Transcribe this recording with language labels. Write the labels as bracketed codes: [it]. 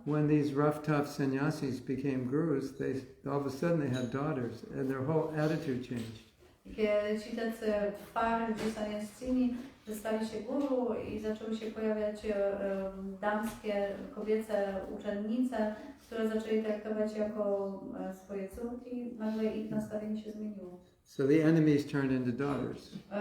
[en] when these rough, tough sannyasis became gurus, all of a sudden they had daughters, and their whole attitude changed. [pl] Kiedy ci tacy twardzi sannyasini że stali się guru i zaczęły się pojawiać damskie, kobiece uczennice, które zaczęli traktować jako swoje córki, nagle ich nastawienie się zmieniło. [en] So the enemies turned into daughters.